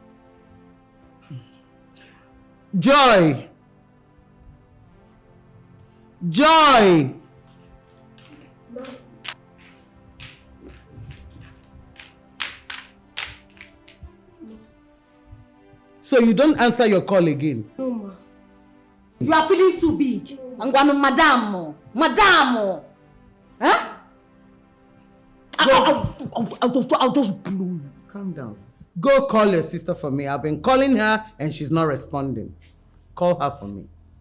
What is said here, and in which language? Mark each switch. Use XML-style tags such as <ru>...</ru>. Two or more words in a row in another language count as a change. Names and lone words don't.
<en>Joy! Joy! So you don't answer your call again? No, ma. You are feeling too big. I'm going to madam. Madam. Huh? I'll just blow you. Calm down. Go call your sister for me. I've been calling her and she's not responding. Call her for me.</en>